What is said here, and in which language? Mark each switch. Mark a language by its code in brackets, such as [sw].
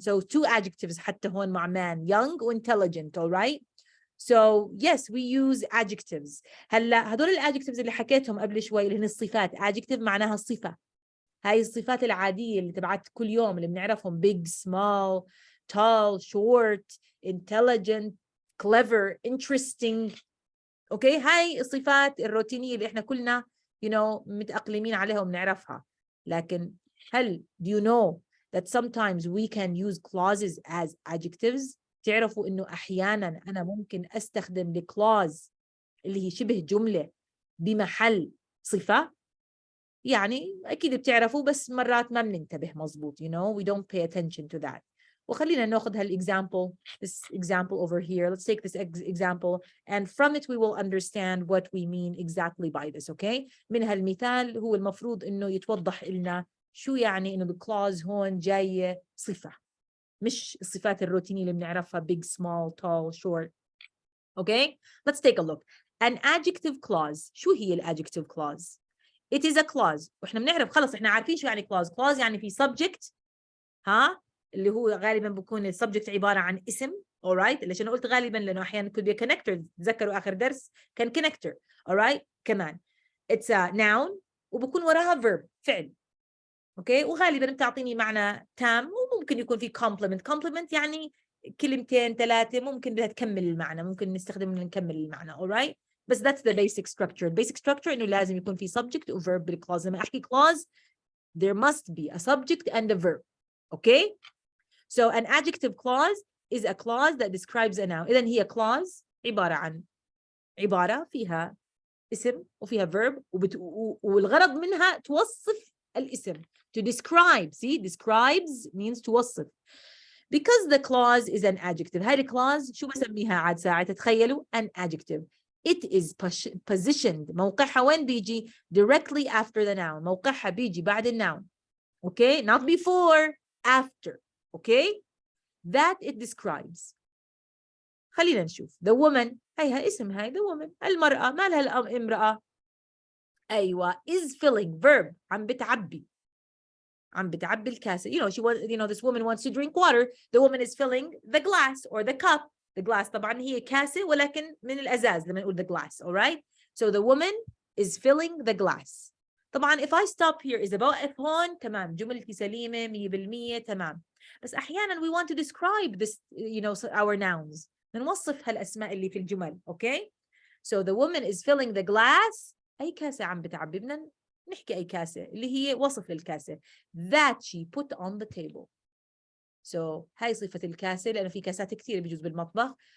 [en] So two adjectives [ar] حتى هون مع [en] man, young و intelligent. All right? So yes, we use adjectives. [ar] هلا هدول الادجectives اللي حكيتهم قبل شوي اللي هن الصفات. adjective معناها الصفة. هاي الصفات العادية اللي تبعت كل يوم اللي بنعرفهم big, small, tall, short, intelligent, clever, interesting. اوكي هاي الصفات الروتينية اللي احنا كلنا متأقلمين عليها وبنعرفها. لكن هل [en] do you know that sometimes we can use clauses as adjectives؟ [ar] تعرفوا انه احيانا انا ممكن استخدم clause اللي هي شبه جملة بمحل صفة. يعني أكيد بتعرفوا بس مرات ما بننتبه مزبوط. [en] we don't pay attention to that. [ar] وخلينا ناخذ [en] this example over here. Let's take this example and from it we will understand what we mean exactly by this. [ar] Okay من هالمثال هو المفروض إنه يتوضح لنا شو يعني إنه الclause هون جاية صفة مش الصفات الروتينية اللي بنعرفها [en] big, small, tall, short. Okay let's take a look. An adjective clause. شو هي adjective clause؟ It is a clause. [ar] وإحنا بنعرف خلص إحنا عارفين شو يعني [en] clause. Clause يعني في subject [ar] اللي هو غالبا بكون السبجكت عبارة عن اسم. [en] alright. [ar] ليش أنا قلت غالبا؟ لأنه أحيانا [en] could be a connector. [ar] تذكروا آخر درس كان connector. [en] alright. [ar] كمان [en] it's a noun [ar] وبكون وراها verb فعل. [en] Okay. [ar] وغالبا بتعطيني معنى تام، وممكن يكون في complement يعني كلمتين ثلاثة ممكن بدها تكمل المعنى، ممكن نستخدم نكمل المعنى. [en] alright. بس that's the basic structure. [ar] basic structure إنه لازم يكون في subject و verb بالclause. [en] لما أحكي clause there must be a subject and a verb. okay. So an adjective clause is a clause that describes a noun. [ar] إذن هي clause عبارة عن عبارة فيها اسم وفيها verb والغرض منها توصف الاسم. [en] To describe. See, describes means توصف. Because the clause is an adjective. [ar] هاي الclause شو بسميها عاد ساعة تتخيلوا؟ [en] An adjective. It is positioned. [ar] موقعها وين بيجي؟ [en] Directly after the noun. [ar] موقعها بيجي بعد الnoun. [en] Okay, not before, after. Okay, that it describes. [ar] خلينا نشوف. [en] The woman. [ar] هيها اسم هاي [en] the woman. [ar] المرأة. ما لها الامرأة؟ أيوة. [en] is filling. [ar] verb. عم بتعبي الكاسة. [en] This woman wants to drink water. The woman is filling the glass or the cup. [ar] The glass طبعا هي كاسة ولكن من الأزاز لما نقول the glass. [en] alright. So the woman is filling the glass. [ar] طبعا [en] if I stop here [ar] إذا بوقف هون تمام جملتي سليمة 100% تمام. [en] بس أحيانا we want to describe this our nouns. [ar] نوصف هالأسماء اللي في الجمل. [en] okay. So the woman is filling the glass. [ar] أي كاسة عم بتعبي؟ بدنا نحكي أي كاسة اللي هي وصف للكاسة. [en] That she put on the table. So [ar] هاي صفة الكاسة لأنه في كاسات كثير بيجوز بالمطبخ.